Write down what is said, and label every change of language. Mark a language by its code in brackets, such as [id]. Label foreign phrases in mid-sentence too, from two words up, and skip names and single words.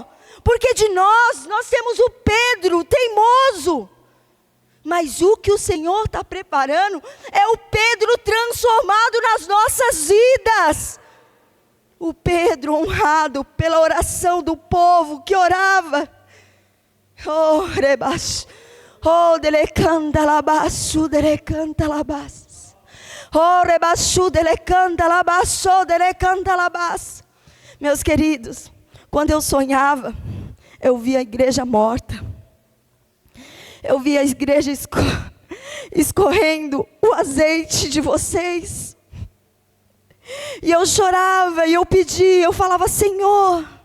[pt] Porque de nós temos o Pedro, teimoso. Mas o que o Senhor está preparando é o Pedro transformado nas nossas vidas. O Pedro honrado pela oração do povo que orava. Oh, rebaixo. Oh, delecanta labaço, delecanta labaço. Oh, rebaixo, delecanta labaço, delecanta labaço. Meus queridos, quando eu sonhava, eu via a igreja morta. Eu via a igreja escorrendo o azeite de vocês. E eu chorava, e eu pedia, eu falava, Senhor.